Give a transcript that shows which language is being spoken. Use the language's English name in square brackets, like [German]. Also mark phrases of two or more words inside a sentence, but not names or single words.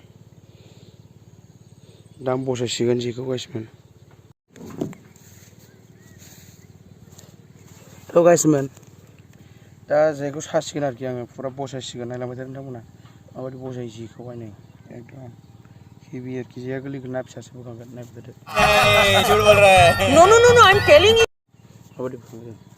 [Bodo] दा आं बसायसिगोन जेखौ गाइसमोन। थ' गाइसमोन दा जेखौ सासिगोन आरोखि आङो फुरा बसायसिगोन। नायलांबाय थादो नोंथांमोना माबायदि बसायो जेखौहाय नै एकदम हेभि आरोखि। जेया गोरलैखौ ना फिसासो बोखांगोन नायबाय थादो। [English] No, no, no, no, I'm telling you. [Bodo] माबायदि बोखांगोन।